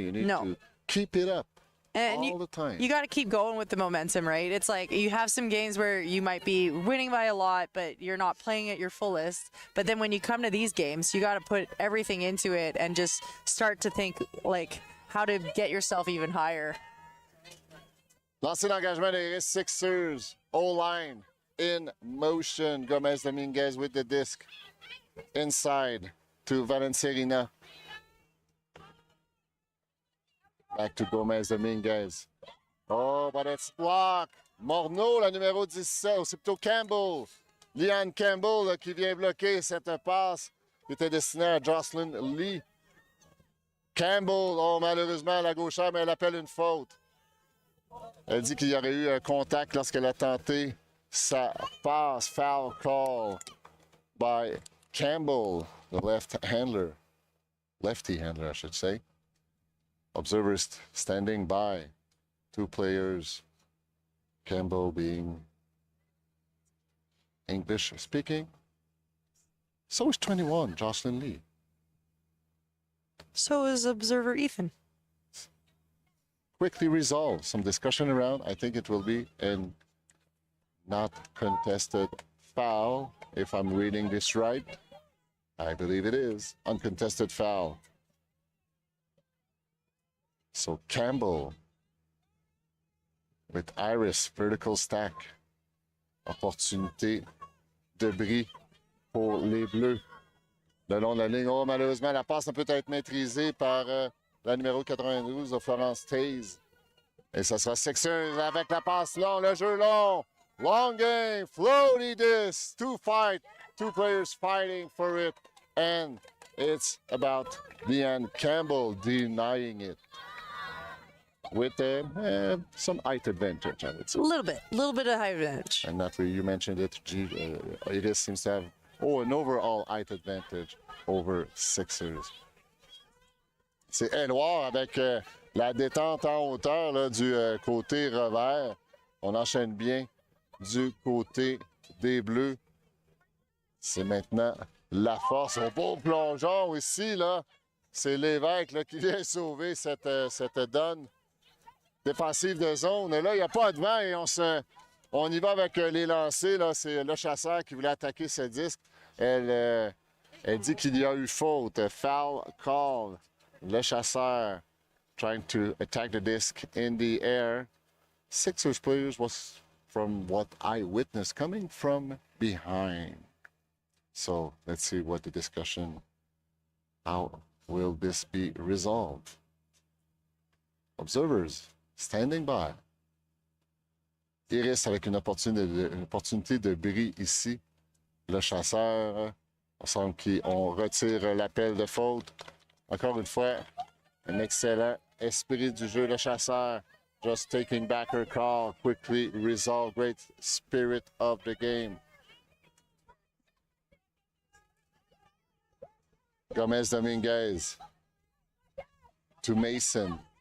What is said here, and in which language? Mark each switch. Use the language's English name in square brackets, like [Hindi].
[English] You need to keep it up all the time. You got to keep going with the momentum, right? It's like you have some games where you might be winning by a lot, but you're not playing at your fullest. But then when you come to these games, you got to put everything into it and just start to think like how to get yourself even higher. [French] Lancé d'engagement des 6ixers. [English] O-line in motion. Gomez Dominguez with the disc. Inside to Valencerina. Back to Gomez Dominguez. Oh, but it's blocked. [French] Morneau, la numéro 17. C'est plutôt Campbell. Leanne Campbell là, qui vient bloquer cette passe qui était destinée à Jocelyn Lee. Campbell, oh, malheureusement, la gauchère, mais elle appelle une faute. Elle dit qu'il y aurait eu un contact lorsqu'elle a tenté sa passe. [English] Foul call by Campbell, the lefty handler, I should say. Observers standing by. 2 players. Campbell being English speaking. So is 21, Jocelyn Lee. So is observer Ethan. Quickly resolve some discussion around. I think it will be a not contested foul, if I'm reading this right. I believe it is. Uncontested foul. So Campbell with Iris, vertical stack. [French] Opportunité de bris pour les Bleus. Le long de la ligne. Oh, malheureusement, la passe ne peut être maîtrisée par la numéro 92 de Florence Taze. Et ça sera Sixers avec la passe longue, le jeu long. [English] Long game, floaty disc, 2 players fighting for it. And it's about Leanne Campbell denying it. With some height advantage, I would say. A little bit of height advantage. And that way you mentioned it, it seems to have an overall height advantage over Sixers. [French] C'est Édouard avec la détente en hauteur là, du côté revers. On enchaîne bien du côté des Bleus. C'est maintenant la force. Au beau plongeon ici, là. C'est Lévesque là, qui vient sauver cette donne défensive de zone. Et là, il n'y a pas de vent et on y va avec les lancers. Là. C'est le chasseur qui voulait attaquer ce disque. Elle dit qu'il y a eu faute. [English] Foul call. Le chasseur trying to attack the disc in the air. Sixers players was, from what I witnessed, coming from behind. So let's see what the discussion How will this be resolved? Observers standing by. [French] Iris avec une opportunité de bris ici. Le chasseur, on semble qu'on retire l'appel de faute. Encore une fois, un excellent esprit du jeu, le chasseur. [English] Just taking back her call, quickly resolve, great spirit of the game. Gomez Dominguez to Mason.